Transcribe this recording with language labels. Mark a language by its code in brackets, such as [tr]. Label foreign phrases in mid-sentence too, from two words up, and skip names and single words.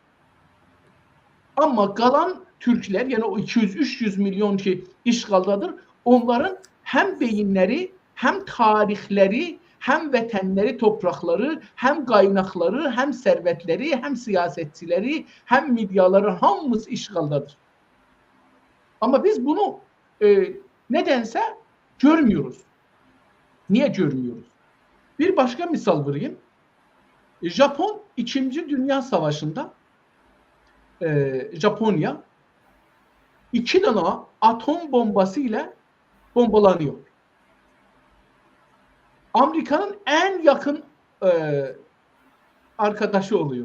[az] Amma qalan türklər, yəni o 200-300 milyon ki işğaldadır, onların həm beyinləri, həm tarixləri, həm vətənləri, torpaqları, həm qaynaqları, həm sərvətləri, həm siyasətçiləri, həm mediaları hamımız işğaldadır. [tr] Amma biz bunu nədənsə görmüyoruz. Niyə görmüyoruz? Bir başqa misal vereyim. Japon 2. Dünya Savaşı'nda Japonya 2 tane atom bombası ile bombalanıyor. Amerika'nın en yakın arkadaşı oluyor.